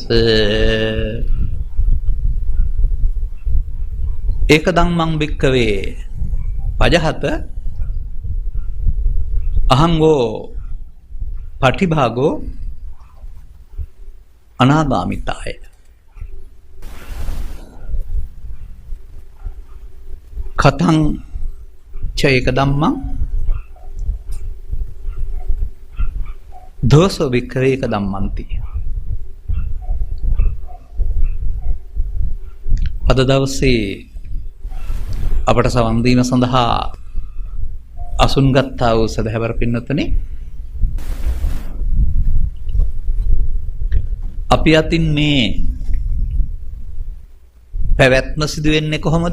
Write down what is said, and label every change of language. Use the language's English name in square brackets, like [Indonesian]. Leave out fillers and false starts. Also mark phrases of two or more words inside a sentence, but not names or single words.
[Pali] ඒක ධම්මං භික්ඛවේ පජහත අහංගෝ පටිභාගෝ අනාගාමිතාය කතං ච ඒක ධම්මං දෝසෝ භික්ඛවේ ඒක ධම්මන්ති. [Sinhala] අද දවසේ අපට සවන් දීම සඳහා අසුන් ගත්තා වූ සදහැවර පින්නතුනි, අපි අතින් මේ පැවැත්ම සිදු වෙන්නේ කොහොමද?